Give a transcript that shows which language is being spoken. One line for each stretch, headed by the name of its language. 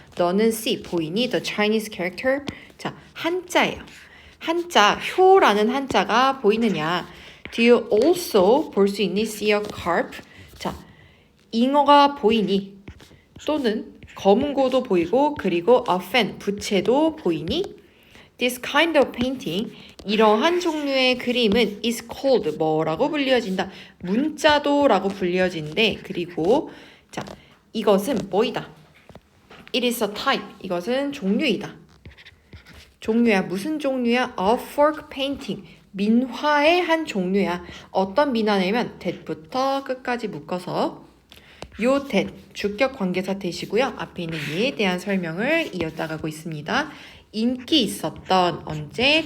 Korean: 너는 see 보이니?
English: The Chinese character.
Korean: 자, 한자예요. 한자, 효라는 한자가 보이느냐?
English: Do you also
Korean: 볼 수 있니?
English: See a carp.
Korean: 자, 잉어가 보이니? 또는 검은고도 보이고 그리고
English: a fan,
Korean: 부채도 보이니?
English: This kind of painting,
Korean: 이러한 종류의 그림은
English: is called,
Korean: 뭐라고 불리어진다? 문자도라고 불리어진대. 그리고 자, 이것은 뭐이다?
English: It is a type,
Korean: 이것은 종류이다. 종류야, 무슨 종류야?
English: A folk painting,
Korean: 민화의 한 종류야. 어떤 민화냐면 that부터 끝까지 묶어서 요 that, 주격 관계사 that이고요. 앞에 있는 얘에 대한 설명을 이어나가고 있습니다. 인기 있었던 언제?